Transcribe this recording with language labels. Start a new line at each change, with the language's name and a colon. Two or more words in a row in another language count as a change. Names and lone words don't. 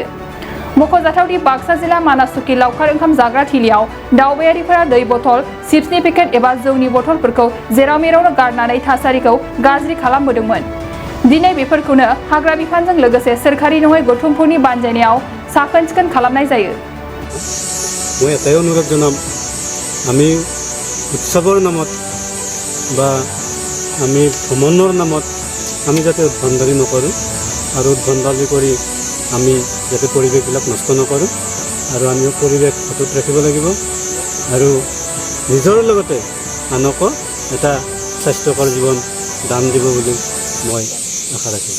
Bodo: मख'जाथावदि बाक्सा जिल्ला मानास सखि लावखार ओंखाम जाग्रा थिलियाव दावबायारिफोरा दै बथल, चिप्सनि पेकेट एबा जौनि बथलफोरखौ जेराव मेरावनो गारनानै थासारिखौ गाज्रि खालामबोदोंमोन। दिनै बेफोरखौनो हाग्रा बिफानजों लोगोसे सोरखारि नङै गौथुमफोरनि बानजायनायाव साखोन-सिखोन खालामनाय जायो।
Assamese: মই এটাই অনুৰোধ জনাম, আমি উৎসৱৰ নামত বা আমি ভ্ৰমণৰ নামত আমি যাতে উদ্ভণ্ডালি নকৰোঁ আৰু উদ্ভণ্ডালি কৰি আমি যাতে পৰিৱেশবিলাক নষ্ট নকৰোঁ আৰু আমি পৰিৱেশ অটুট ৰাখিব লাগিব আৰু নিজৰ লগতে আনকো এটা স্বাস্থ্যকৰ জীৱন দান দিব বুলি মই আশা ৰাখিলোঁ।